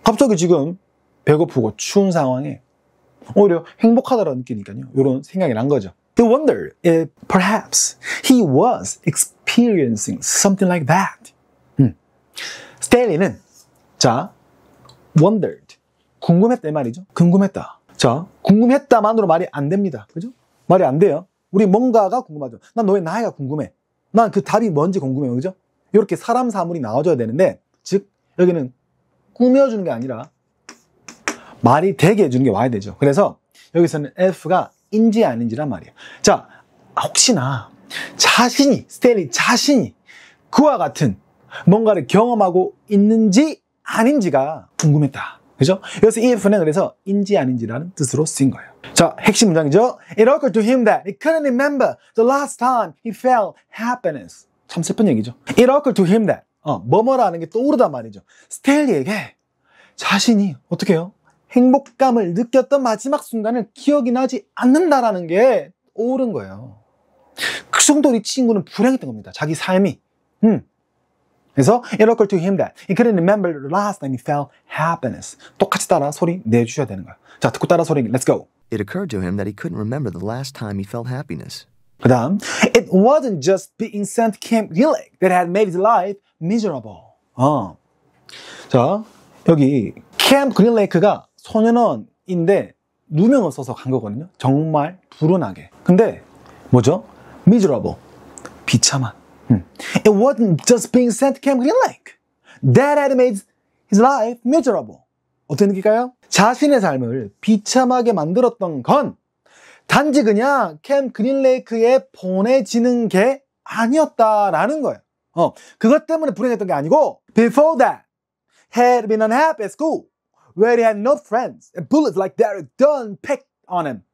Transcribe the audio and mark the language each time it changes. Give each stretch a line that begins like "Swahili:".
Korean: 갑자기 지금 배고프고 추운 상황에 오히려 행복하다라고 느끼니까요. 이런 생각이 난 거죠.
English: He wondered if perhaps he was experiencing something like that.
Korean: 스탠리는 wondered. 궁금했다 이 말이죠. 궁금했다. 자, 궁금했다만으로 말이 안 됩니다. 그죠? 말이 안 돼요. 우리 뭔가가 궁금하죠. 난 너의 나이가 궁금해. 난 그 답이 뭔지 궁금해요. 그죠? 이렇게 사람 사물이 나와줘야 되는데, 즉, 여기는 꾸며주는 게 아니라 말이 되게 해주는 게 와야 되죠. 그래서 여기서는 if가 인지 아닌지란 말이에요. 자, 혹시나 스탠리 자신이 그와 같은 뭔가를 경험하고 있는지 아닌지가 궁금했다. 그죠? 여기서 if는 그래서 인지 아닌지라는 뜻으로 쓰인 거예요. 자, 핵심 문장이죠.
English: It occurred to him that he couldn't remember the last time he felt happiness.
Korean: 참 슬픈 얘기죠.
English: It occurred to him that
Korean: 뭐뭐라는 게 떠오르단 말이죠. 스탠리에게 자신이 어떻게 해요? 행복감을 느꼈던 마지막 순간을 기억이 나지 않는다라는 게 떠오른 거예요. 그 정도로 이 친구는 불행했던 겁니다. 자기 삶이. 그래서
English: it occurred to him that he couldn't remember the last time he felt happiness.
Korean: 똑같이 따라 소리 내주셔야 되는 거예요. 자, 듣고 따라 소리.
English: Let's go. It occurred to him that he couldn't remember the last time he felt happiness.
Korean: 그 다음,
English: it wasn't just being sent to Camp Green Lake that had made his life miserable.
Korean: 자, 여기 캠프 그린레이크가 소년원인데 누명을 써서 간 거거든요. 정말 불운하게. 근데 뭐죠? miserable. 비참한.
English: It wasn't just being sent to Camp Green Lake that had made his life miserable.
Korean: 어떻게 느낄까요? 자신의 삶을 비참하게 만들었던 건 단지 그냥 캠 그린레이크에 보내지는 게 아니었다라는 거예요. 그것 때문에 불행했던 게 아니고
English: before that had been unhappy at school where he had no friends and bullets like Derek Dunn picked on him.